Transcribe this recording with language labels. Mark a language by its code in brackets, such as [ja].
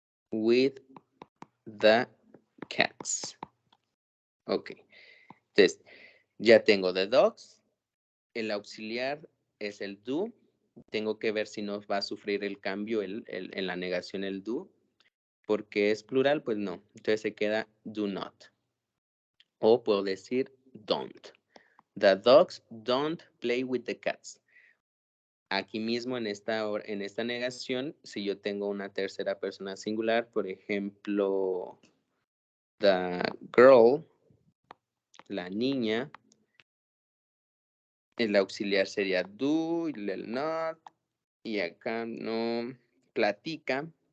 [en] With the cats. [es] Ok. Entonces, ya tengo [en] the dogs. [es] El auxiliar es el do. Tengo que ver si no va a sufrir el cambio en la negación el do. Porque es plural, pues no. Entonces se queda do not. O puedo decir don't. [en] The dogs don't play with the cats. [es] Aquí mismo en esta negación, si yo tengo una tercera persona singular, por ejemplo, [en] the girl, [es] la niña, el auxiliar sería do, y el not, y acá no platica.